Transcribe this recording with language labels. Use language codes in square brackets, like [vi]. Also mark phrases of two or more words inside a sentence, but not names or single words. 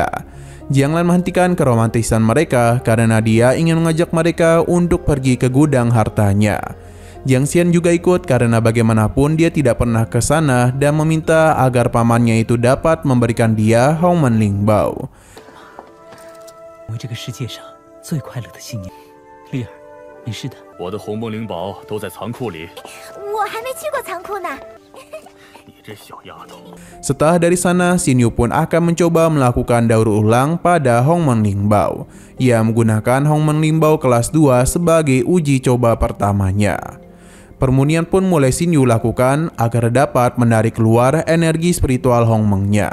[id] Jianglan menghentikan keromantisan mereka karena dia ingin mengajak mereka untuk pergi ke gudang hartanya. Jiang Xian juga ikut karena bagaimanapun dia tidak pernah ke sana dan meminta agar pamannya itu dapat memberikan dia Hongmeng Limbao. [zh] 为这个世界上最快乐的新年，丽儿，没事的。我的红梦灵宝都在仓库里。我还没去过仓库呢。你这小丫头。 [id] Setelah dari sana, Xinyu pun akan mencoba melakukan daur ulang pada Hongmeng Limbao. Ia menggunakan Hongmeng Limbao kelas 2 sebagai uji coba pertamanya. Permunian pun mulai Xinyu lakukan agar dapat menarik keluar energi spiritual Hongmengnya.